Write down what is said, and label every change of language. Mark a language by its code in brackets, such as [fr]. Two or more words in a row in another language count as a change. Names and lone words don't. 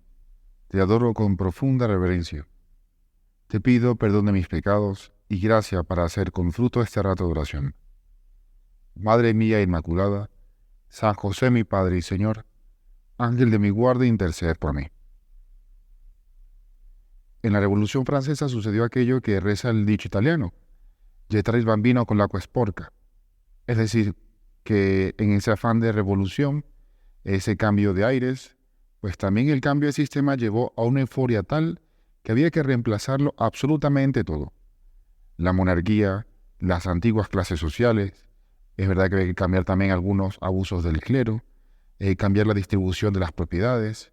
[es] Te adoro con profunda reverencia. Te pido perdón de mis pecados y gracia para hacer con fruto este rato de oración. Madre mía Inmaculada, San José mi Padre y Señor, Ángel de mi guarda, interced por mí. En la Revolución Francesa sucedió aquello que reza el dicho italiano, [it] gettare il bambino con l'acqua sporca. [es] Es decir, que en ese afán de revolución, ese cambio de aires, pues también el cambio de sistema llevó a una euforia tal que había que reemplazarlo absolutamente todo. La monarquía, las antiguas clases sociales, es verdad que había que cambiar también algunos abusos del clero, cambiar la distribución de las propiedades.